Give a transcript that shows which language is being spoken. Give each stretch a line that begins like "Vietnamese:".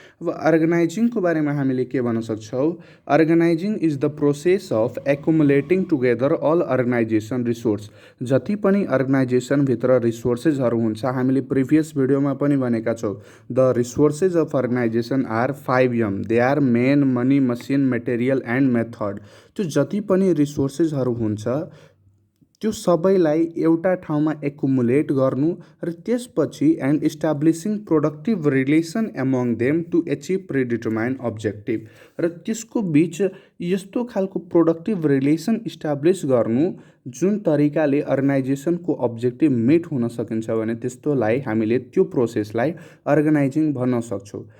Nepali: अब अर्गनाइजिङको बारेमा हामीले के भन्न सक्छौँ,
English: Organizing is the process of accumulating together all organization resource.
Nepali: जति पनि अर्गनाइजेसनभित्र रिसोर्सेसहरू हुन्छ, हामीले प्रिभियस भिडियोमा पनि भनेका छौँ,
English: The resources of organization are 5M। They are men, money, machine, material and method.
Nepali: त्यो जति पनि रिसोर्सेसहरू हुन्छ त्यो सबैलाई एउटा ठाउँमा एकुमुलेट गर्नु र त्यसपछि
English: And establishing productive relation among them to achieve predetermine objective.
Nepali: र त्यसको बिच यस्तो खालको प्रोडक्टिभ रिलेसन इस्टाब्लिस गर्नु जुन तरिकाले अर्गनाइजेसनको अब्जेक्टिभ मिट हुन सकिन्छ भने त्यस्तोलाई हामीले, त्यो प्रोसेसलाई अर्गनाइजिङ भन्न सक्छौँ।